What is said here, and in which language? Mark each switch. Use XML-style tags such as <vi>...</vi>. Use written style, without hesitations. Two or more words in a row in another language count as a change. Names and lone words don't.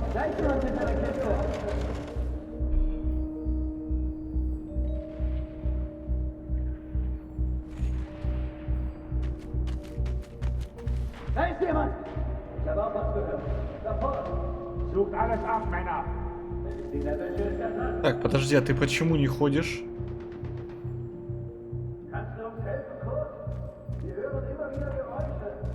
<de>Zeig mir uns hinter der Kiste. Da ist jemand! Ich habe auch was gehört. Da vorne. Sucht alles ab, Männer.</de> <ru>Так, подожди, а ты почему не ходишь?</ru> <de>Kannst du uns helfen, Kurt? Wir hören immer wieder Geräusche.</de>